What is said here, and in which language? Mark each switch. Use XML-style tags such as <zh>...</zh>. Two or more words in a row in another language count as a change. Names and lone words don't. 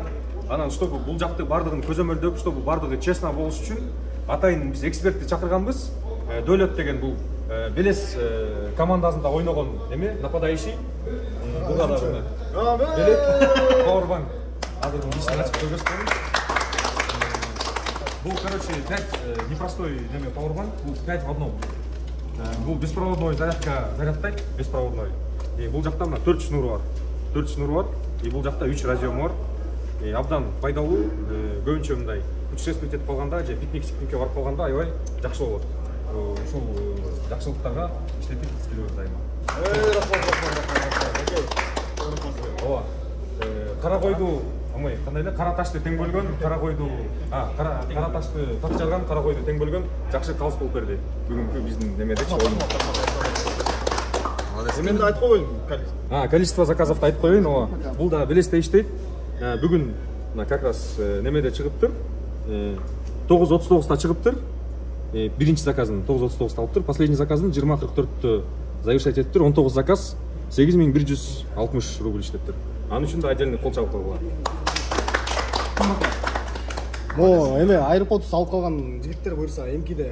<ky>Анан чтобы бул жакты бардыгын көзөмөлдөп, чтобы бардыгы честно болуш үчүн атайын биз экспертти чакырганбыз. Дөөлөт деген бул Белес командасында ойногон эме нападающий. Буга да Белек Powerbank. Азыр ишин ачып көрсөтөм. Бул, короче, 5 непростой неме Powerbank, бул 5</ky> <ru>в одном.</ru> <ky>Бул</ky> <ru>беспроводной зарядка</ru> <ky>зарядтайт, беспроводной. И бул жакта мына 4 шнуру бар. 4 шнуру бар. И бул жакта 3 радиом бар. И абдан пайдалуу, көбүнчө мындай путешествовать этип калганда же пикник-сикникке барып калганда аябай жакшы болот. Ушул жакшылыктарга иштетип келебиз дайыма. Ооба. Кара койду, амай, кандай эле кара ташты тең бөлгөн, кара койду, кара ташты так жарган, кара койду тең бөлгөн жакшы калыс болуп берди. Бүгүнкү биздин немедечи ойын. Мен айтып коеюн.</ky> <ru>Количество заказовду</ru> <ky>айтып коеюн, ооба. Бул да Белесте иштейт. Бүгүн</ky> <ru>как раз</ru> <ky>немеде чыгыптыр. 9:39-та чыгыптыр. Биринчи заказын 9:39-та алыптыр. Последний заказын 20:44-тө завершать этиптир. 19 заказ 8160 рубль иштептир. Анын үчүн да отдельный кол чабып койгула. Мо эме AirPods алып калган жигиттер буйрса эмкиде</ky>